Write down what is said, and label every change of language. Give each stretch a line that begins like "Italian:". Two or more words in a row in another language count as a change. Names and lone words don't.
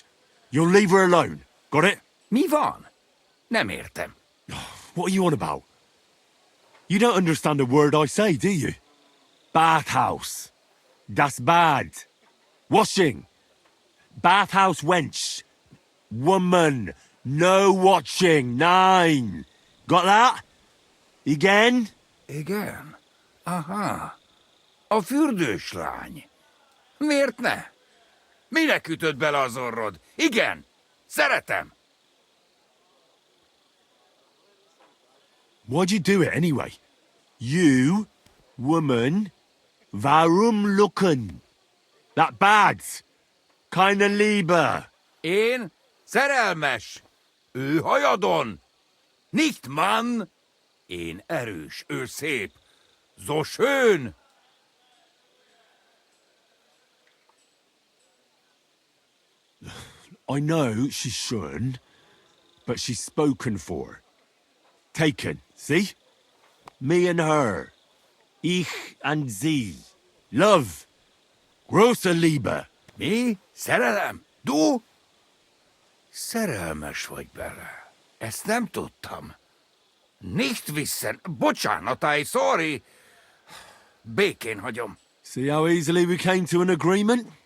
English: You'll leave her alone. Got it?
Hungarian: Mi van? Nem értem.
English: What are you on about? You don't understand a word I say, do you?
German: Bathhouse. Das bad.
English: Washing. Bathhouse wench. Woman. No watching. 9. Got that? Again?
Hungarian: Igen. Aha. A fürdős lány. Miért ne? Minek ütött bele az orrod? Igen. Szeretem.
English: Why'd you do it anyway? You, woman,
German: warum lucken?
English: That bad.
German: Keine Liebe.
Hungarian: Én szerelmes. Ő hajadon.
German: Nicht Mann.
Hungarian: Én erős, ő szép.
German: So schön.
English: I know she's schön, but she's spoken for. Taken, see? Me and her.
German: Ich and sie. Love. Große Liebe.
Hungarian: Mi? Szerelem? Du? Szerelmes vagy bele. Ezt nem tudtam.
German: Nicht wissen.
Hungarian: Bocsánat, sorry. Békén hagyom.
English: See how easily we came to an agreement?